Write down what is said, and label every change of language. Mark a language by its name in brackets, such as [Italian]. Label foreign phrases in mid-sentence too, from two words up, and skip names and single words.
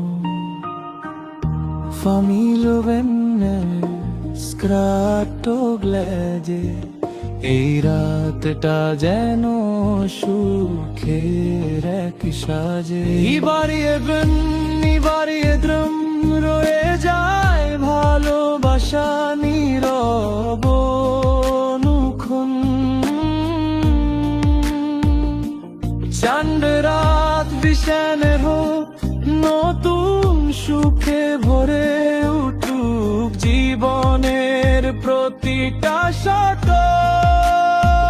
[Swedish] familj och vänner skratt och glädje [Bangla] এই রাতটা যেন সুখের এক সাজে [Swedish] I varje bön, i varje dröm [Bangla] রয়ে যায় ভালোবাসা নীরব অনুক্ষণ চাঁদ রাত [Swedish] vi känner hopp [Bangla] নতুন সুখে ভরে উঠুক জীবনের প্রতিটা শত